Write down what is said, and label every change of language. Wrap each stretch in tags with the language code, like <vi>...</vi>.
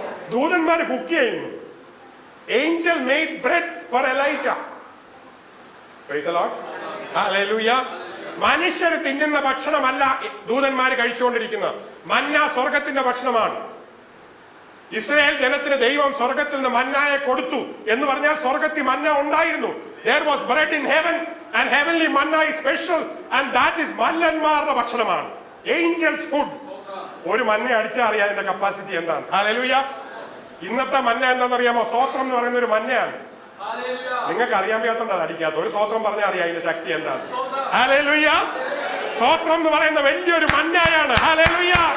<ml>ദൂതന്മാര് cook ചെയ്യുന്നു.</ml> <en>Angel made bread for Elijah. Praise the lord. Hallelujah.</en> <ml>മനുഷ്യർ തിന്നുന്ന ഭക്ഷണമല്ല ദൂതന്മാര് കഴിച്ചുകൊണ്ടിരിക്കുന്നത്. മന്ന സ്വർഗത്തിന്റെ ഭക്ഷണമാണ്. ഇസ്രായേൽ ജനത്തിന് ദൈവം സ്വർഗത്തിൽ നിന്ന് മന്നയെ കൊടുത്തു എന്ന് പറഞ്ഞാൽ സ്വർഗത്തിൽ മന്ന ഉണ്ടായിരുന്നു.</ml> <en>There was bread in heaven and heavenly manna is special and that is</en> <ml>മല്ലന്മാരുടെ ഭക്ഷണമാണ്.</ml> <en>Angels food.</en> <ml>ഒരു മന്ന അടിച്ചാൽ അറിയാം അതിന്റെ കപ്പാസിറ്റി എന്താണ്. ഹല്ലേലൂയ. ഇന്നത്തെ മന്ന എന്താണെന്നറിയാമോ? സ്തോത്രം എന്ന് പറയുന്ന ഒരു മന്നയാണ്. നിങ്ങൾക്ക് അറിയാൻ വയ്യാത്തോണ്ട് അത് അടിക്കാത്ത. ഒരു സ്തോത്രം പറഞ്ഞാൽ അറിയാം അതിന്റെ ശക്തി എന്താണ്. ഹല്ലേലൂയ. സ്തോത്രം എന്ന് പറയുന്ന വലിയൊരു മന്നയാണ്. ഹല്ലേലൂയ.</ml>